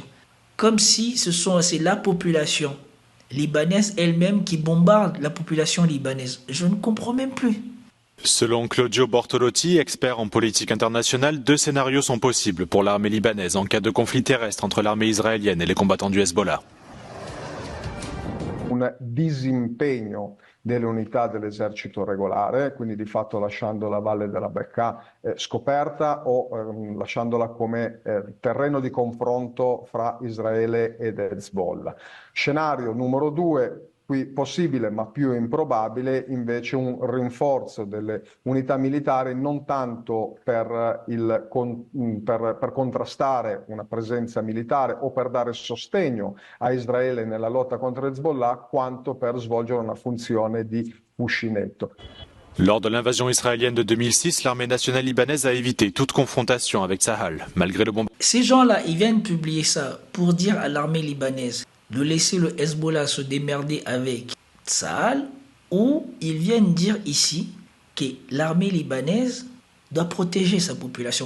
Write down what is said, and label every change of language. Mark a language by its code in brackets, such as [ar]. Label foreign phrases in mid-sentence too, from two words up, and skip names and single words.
[fr] Comme si c'est la population libanaise elle-même qui bombarde la population libanaise. Je ne comprends même plus. Selon Claudio Bortolotti, expert en politique internationale, 2 scénarios sont possibles pour l'armée libanaise en cas de conflit terrestre entre l'armée israélienne et les combattants du Hezbollah. [it] Un disimpegno delle unità dell'esercito regolare, quindi di fatto lasciando la valle della Bekaa scoperta o lasciandola come terreno di confronto fra Israele ed Hezbollah. Scenario numero 2, qui possibile ma più improbabile, invece un rinforzo delle unità militari non tanto per contrastare una presenza militare o per dare sostegno a Israele nella lotta contro Hezbollah, quanto per svolgere una funzione di cuscinetto. [fr] Lors de l'invasion israélienne de 2006, l'armée nationale libanaise a évité toute confrontation avec Tsahal, malgré le bombardement. Ces gens-là, ils viennent publier ça pour dire à l'armée libanaise de laisser le Hezbollah se démerder avec Tsahal, ou ils viennent dire ici que l'armée libanaise doit protéger sa population.